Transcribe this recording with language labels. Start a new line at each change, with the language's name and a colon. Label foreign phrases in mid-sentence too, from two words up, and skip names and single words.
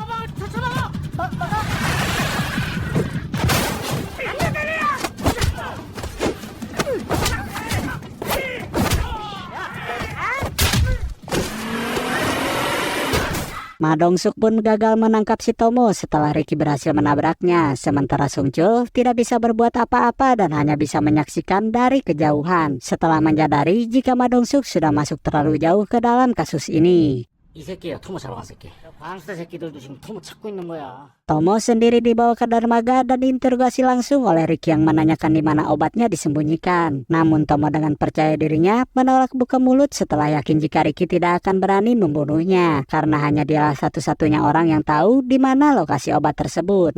Indonesian: Ma Dong-suk pun gagal menangkap si Tomo setelah Ricky berhasil menabraknya. Sementara Songchul tidak bisa berbuat apa-apa dan hanya bisa menyaksikan dari kejauhan. Setelah menyadari jika Ma Dong-suk sudah masuk terlalu jauh ke dalam kasus ini.
Korean: 이 새끼야, 토모 잡아간 새끼. 광수대 새끼들도 지금 토모 찾고 있는 거야.
Indonesian: Tomo sendiri dibawa ke dermaga dan diinterogasi langsung oleh Ricky yang menanyakan di mana obatnya disembunyikan. Namun Tomo dengan percaya dirinya menolak buka mulut setelah yakin jika Ricky tidak akan berani membunuhnya. Karena hanya dialah satu-satunya orang yang tahu di mana lokasi obat tersebut.